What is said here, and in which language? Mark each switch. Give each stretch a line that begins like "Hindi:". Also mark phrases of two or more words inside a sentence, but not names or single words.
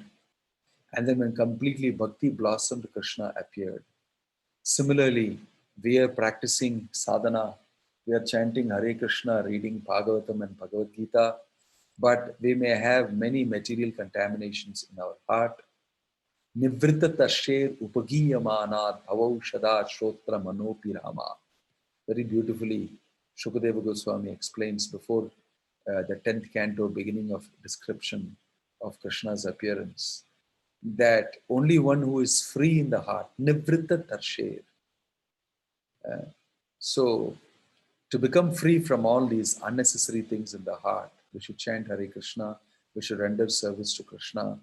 English: And then when completely bhakti blossomed, Krishna appeared. Similarly, we are practicing sadhana. We are chanting Hare Krishna, reading Bhagavatam and Bhagavad-gita, but we may have many material contaminations in our heart.
Sanskrit: Nivrita tasher upagiyamanat bhavaushada shrotra manopirama.
English: Very beautifully, Shukadeva Goswami explains before the 10th canto, beginning of description of Krishna's appearance, that only one who is free in the heart,
Sanskrit: nivrita tarsher.
English: So, to become free from all these unnecessary things in the heart, we should chant Hare Krishna, we should render service to Krishna.